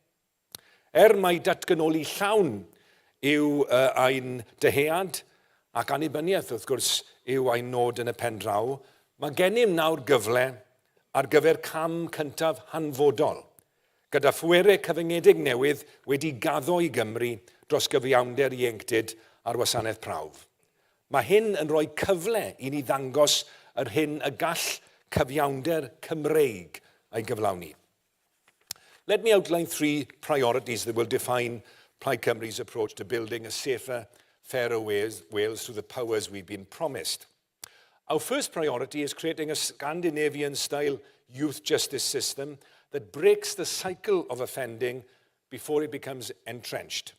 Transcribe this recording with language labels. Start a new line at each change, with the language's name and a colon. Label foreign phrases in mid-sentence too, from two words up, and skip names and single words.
Welsh: Mai datganoli llawn yw ein dyhead ac annibyniaeth wrth gwrs yw ein nod yn y pen draw, mae gennym nawr gyfle ar gyfer cam cyntaf hanfodol, gyda phwerau cyfyngedig newydd wedi gaddo i Gymru dros gyfiawnder ieuenctid ar wasanaeth prawf. Mae hyn yn rhoi cyfle i ni ddangos yr hyn y gall cyfiawnder Cymreig ei gyflawni.
English: Let me outline 3 priorities that will define Plaid Cymru's approach to building a safer, fairer Wales through the powers we've been promised. Our first priority is creating a Scandinavian-style youth justice system that breaks the cycle of offending before it becomes entrenched.